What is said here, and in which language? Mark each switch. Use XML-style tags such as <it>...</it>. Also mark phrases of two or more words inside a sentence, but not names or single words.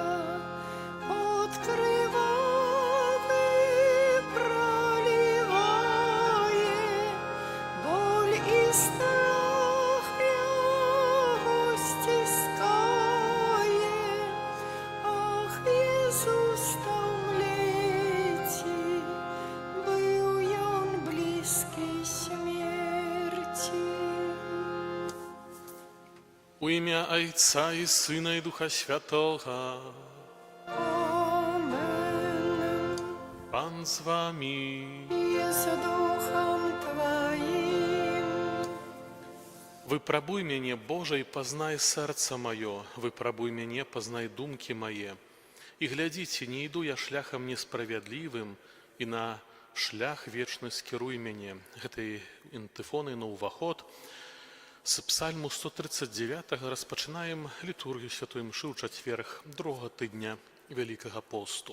<be>От крывавы пролівае боль і страх яго стискае. Ах, Езус, томлеці, быў ён блізкі смерці.</be> <uk>У ім'я Отця і Сина і Духа Святого. Амен. Пан з вами. І з духом твоїм.</uk> <be>Выпрабуй мяне, Божа, і пазнай сэрца маё, выпрабуй мяне, пазнай думкі мае. І глядзіце, не іду я шляхам несправядлівым, і на шлях вечны скіруй мяне. Гэтай антыфонай на ўваход з псальму 139 распачынаем літургію святой мшы ў чацверг другога тыдня Вялікага посту.</be>